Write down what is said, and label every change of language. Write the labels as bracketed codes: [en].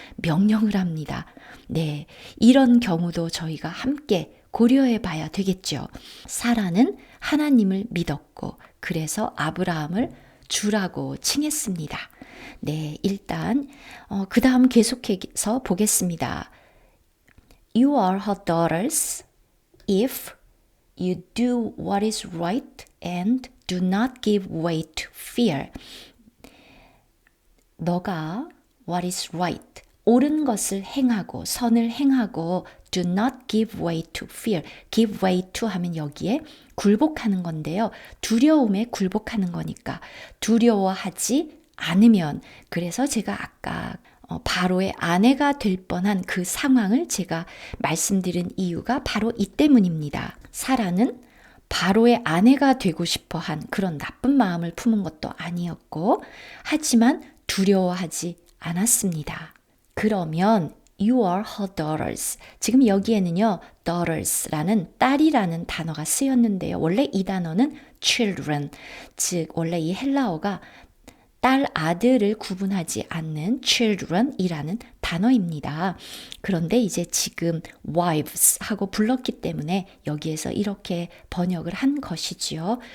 [ko] 명령을 합니다. 네, 이런 경우도 저희가 함께 고려해 봐야 되겠죠. 사라는 하나님을 믿었고 그래서 아브라함을 주라고 칭했습니다. 네, 일단 그 다음 계속해서 보겠습니다. [en] You are her daughters if you do what is right and do not give way to fear. [ko] 너가 [en] what is right, [ko] 옳은 것을 행하고 선을 행하고 [en] do not give way to fear. give way to [ko] 하면 여기에 굴복하는 건데요. 두려움에 굴복하는 거니까 두려워하지 않으면, 그래서 제가 아까 바로의 아내가 될 뻔한 그 상황을 제가 말씀드린 이유가 바로 이 때문입니다. 사라는 바로의 아내가 되고 싶어 한 그런 나쁜 마음을 품은 것도 아니었고, 하지만 두려워하지 않았습니다. 그러면 [en] You are her daughters. [ko] 지금 여기에는요, daughters라는 딸이라는 단어가 쓰였는데요. 원래 이 단어는 children, 즉 원래 이 헬라어가 딸, 아들을 구분하지 않는 children이라는 단어입니다. 그런데 이제 지금 wives 하고 불렀기 때문에 여기에서 이렇게 번역을 한 것이지요.